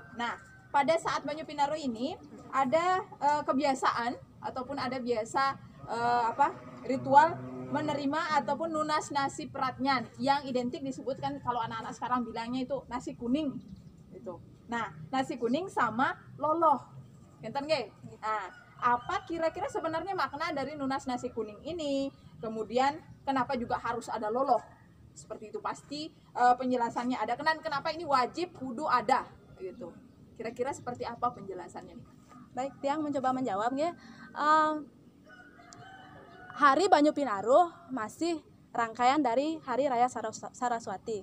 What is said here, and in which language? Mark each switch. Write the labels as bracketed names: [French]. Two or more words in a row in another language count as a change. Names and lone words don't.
[Indonesian] Nah, pada saat Banyu Pinaro ini ada kebiasaan ataupun ada biasa ritual menerima ataupun nunas nasi pratnyan yang identik disebutkan kalau anak-anak sekarang bilangnya itu nasi kuning gitu. Nah, nasi kuning sama loloh. [Balinese] Enten nggih? [Indonesian] Nah, apa kira-kira sebenarnya makna dari nunas nasi kuning ini? Kemudian kenapa juga harus ada loloh? Seperti itu pasti penjelasannya ada. Kenapa ini wajib kudu ada gitu. Kira-kira seperti apa penjelasannya nih? Baik, Tiang mencoba menjawab ya. Hari Banyu Pinaro masih rangkaian dari Hari Raya Saraswati.